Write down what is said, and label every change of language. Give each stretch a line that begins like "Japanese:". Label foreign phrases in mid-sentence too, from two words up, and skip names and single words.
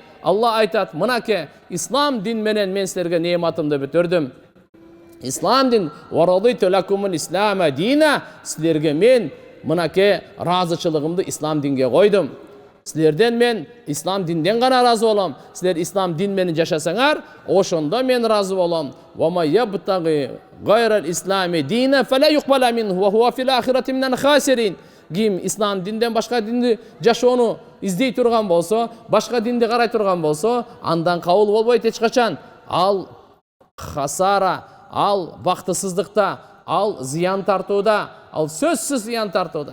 Kyrgyz: Алла айтат, мынаке, ислам дин менен мен силерге неематымды бүтүрдүм.
Arabic: Ислам дин ورضيت لكم الإسلام دينا.
Kyrgyz: Силерге мен мынаке разычылыгымды ислам динге койдум. Силерден мен ислам динден гана разы болом. Силер ислам дин менен жашасаңар, ошондо мен разы болом.
Arabic: ومن يبتغ غير الإسلام دينا فلن يقبل منه وهو في الآخرة من الخاسرين.
Kyrgyz: Ким ислам динден башка динди жашоону издей турган болсо, башка динди карай турган болсо, андан кабыл болбойт эч качан. Ал хасара, ал бактысыздыкта, ал зыян тартууда, ал сөзсүз зыян тартууда.